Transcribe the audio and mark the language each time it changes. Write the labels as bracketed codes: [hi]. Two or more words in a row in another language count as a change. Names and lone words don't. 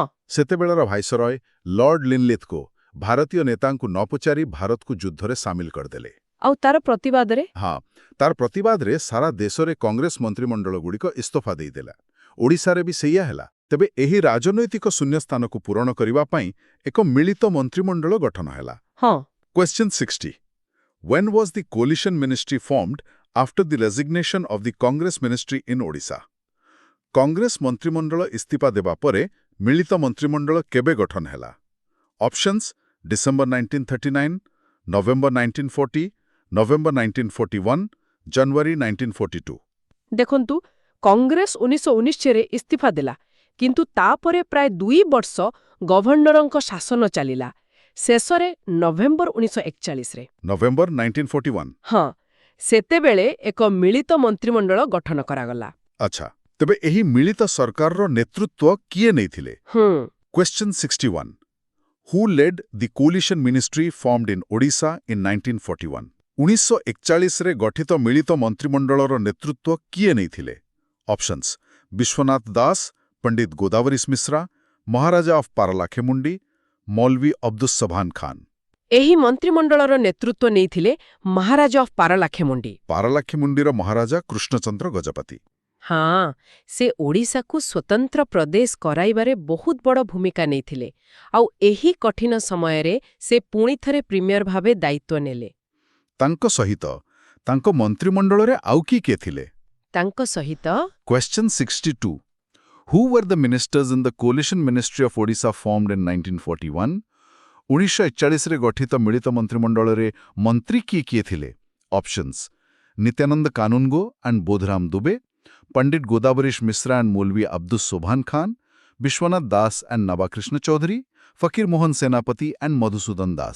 [or] ସେତେବେଳର ଭାଇସରୟ ଲର୍ଡ ଲିନଲିଥ୍ଗୋ ଭାରତୀୟ ନେତାଙ୍କୁ ନ ପଚାରି ଭାରତକୁ ଯୁଦ୍ଧରେ ସାମିଲ କରିଦେଲେ। ଆଉ ତାର ପ୍ରତିବାଦରେ? ହଁ, ତାର ପ୍ରତିବାଦରେ ସାରା ଦେଶରେ କଂଗ୍ରେସ ମନ୍ତ୍ରିମଣ୍ଡଳଗୁଡ଼ିକ ଇସ୍ତଫା ଦେଇଦେଲା। ଓଡ଼ିଶାରେ ବି ସେଇଆ ହେଲା। ତେବେ ଏହି ରାଜନୈତିକ ଶୂନ୍ୟସ୍ଥାନକୁ ପୂରଣ କରିବା ପାଇଁ ଏକ ମିଳିତ ମନ୍ତ୍ରିମଣ୍ଡଳ ଗଠନ ହେଲା। ହଁ। [en] Question 60. When was the coalition ministry formed after the resignation of the Congress ministry in Odisha? [or] କଂଗ୍ରେସ ମନ୍ତ୍ରିମଣ୍ଡଳ ଇସ୍ତଫା ଦେବା ପରେ ମିଳିତ ମନ୍ତ୍ରିମଣ୍ଡଳ କେବେ ଗଠନ ହେଲା? ଅପସନ୍ସ ଡିସେମ୍ବର 1939, ନଭେମ୍ବର 1940, ନଭେମ୍ବର 1941, ଜାନୁଆରୀ 1942। ଦେଖନ୍ତୁ, କଂଗ୍ରେସ 1919ରେ ଇସ୍ତଫା ଦେଲା, କିନ୍ତୁ ତାପରେ ପ୍ରାୟ 2 ବର୍ଷ ଗଭର୍ଣ୍ଣରଙ୍କ ଶାସନ ଚାଲିଲା। ଶେଷରେ ନଭେମ୍ବର 1941ରେ। ନଭେମ୍ବର 1941। ହଁ, ସେତେବେଳେ ଏକ ମିଳିତ ମନ୍ତ୍ରିମଣ୍ଡଳ ଗଠନ କରାଗଲା। ଆଚ୍ଛା, ତେବେ ଏହି ମିଳିତ ସରକାରର ନେତୃତ୍ୱ କିଏ ନେଇଥିଲେ? [en] Question 61. Who led the coalition ministry formed in Odisha in 1941? [or] 1941ରେ ଗଠିତ ମିଳିତ ମନ୍ତ୍ରିମଣ୍ଡଳର ନେତୃତ୍ୱ କିଏ ନେଇଥିଲେ? ଅପସନ୍ସ ବିଶ୍ୱନାଥ ଦାସ, ପଣ୍ଡିତ ଗୋଦାବରୀଶ ମିଶ୍ରା, ମହାରାଜା ଅଫ୍ ପାରଲାଖେମୁଣ୍ଡି, ମୌଲଭୀ ଅବଦୁସ ସଭାନ ଖାନ। ଏହି ମନ୍ତ୍ରିମଣ୍ଡଳର ନେତୃତ୍ୱ ନେଇଥିଲେ ମହାରାଜା ଅଫ୍ ପାରଲାଖେମୁଣ୍ଡି। ପାରଲାଖେମୁଣ୍ଡିର ମହାରାଜା କୃଷ୍ଣଚନ୍ଦ୍ର ଗଜପତି। ହଁ, ସେ ଓଡ଼ିଶାକୁ ସ୍ୱତନ୍ତ୍ର ପ୍ରଦେଶ କରାଇବାରେ ବହୁତ ବଡ଼ ଭୂମିକା ନେଇଥିଲେ। ଆଉ ଏହି କଠିନ ସମୟରେ ସେ ପୁଣିଥରେ ପ୍ରିମିୟର ଭାବେ ଦାୟିତ୍ୱ ନେଲେ। ତାଙ୍କ ସହିତ ତାଙ୍କ ମନ୍ତ୍ରିମଣ୍ଡଳରେ ଆଉ କିଏ ଥିଲେ? ତାଙ୍କ ସହିତ [en] Question 62. Who were the ministers in the coalition ministry of Odisha formed in 1941? [or] 1941ରେ ଗଠିତ ମିଳିତ ମନ୍ତ୍ରିମଣ୍ଡଳରେ ମନ୍ତ୍ରୀ କିଏ ଥିଲେ? ଅପସନ୍ସ ନିତ୍ୟାନନ୍ଦ କାନୁନଗୋ ଆଣ୍ଡ ବୋଧରାମ ଦୁବେ, ପଣ୍ଡିତ ଗୋଦାବରୀଶ ମିଶ୍ରା ଆଣ୍ଡ ମୌଲଭୀ ଅବଦୁସ ସୋଭାନ ଖାନ, ବିଶ୍ୱନାଥ ଦାସ ଆଣ୍ଡ ନବାକୃଷ୍ଣ ଚୌଧୁରୀ, ଫକୀର ମୋହନ ସେନାପତି ଆଣ୍ଡ ମଧୁସୂଦନ ଦାସ।